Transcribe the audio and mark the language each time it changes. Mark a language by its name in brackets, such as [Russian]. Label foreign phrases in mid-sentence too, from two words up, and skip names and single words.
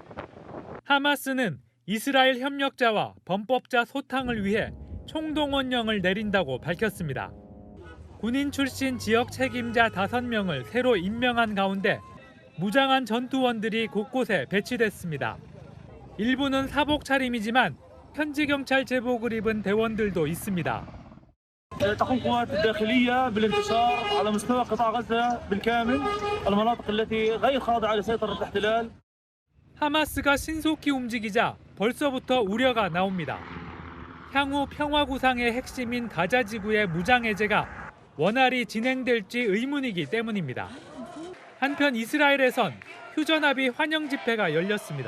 [Korean] 하마스는 이스라엘 협력자와 범법자 소탕을 위해 총동원령을 내린다고 밝혔습니다. 군인 출신 지역 책임자 5명을 새로 임명한 가운데 무장한 전투원들이 곳곳에 배치됐습니다. 일부는 사복 차림이지만 현지 경찰 제복을 입은 대원들도 있습니다. [Arabic] تقوم القوات الداخلية بالانتصار على مستوى قطاع غزة بالكامل المناطق التي غير خاضعة لسيطرة الاحتلال. [Korean] 하마스가 신속히 움직이자 벌써부터 우려가 나옵니다. 향후 평화 구상의 핵심인 가자 지구의 무장 해제가 원활히 진행될지 의문이기 때문입니다. 한편 이스라엘에선 휴전 합의 환영 집회가 열렸습니다.